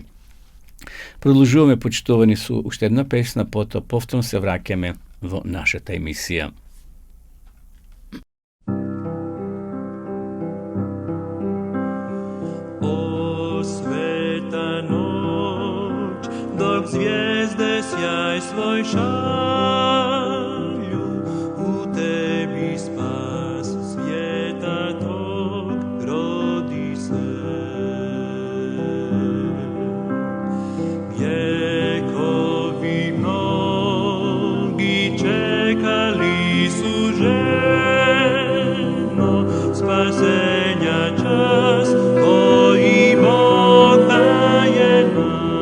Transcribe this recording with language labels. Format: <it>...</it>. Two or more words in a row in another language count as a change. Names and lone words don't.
<mk>Продолжуваме, почитувани, со уште една песна, потоа повторно се враќаме во нашата емисија. О света ноќ,</mk> <hr>dok zvijezde sjaj svoj šalju, u tebi spas svijeta tog rodi se. Vjekovi mnogi čekali su ženo, spasenja čas koji Bog daje nam.</hr>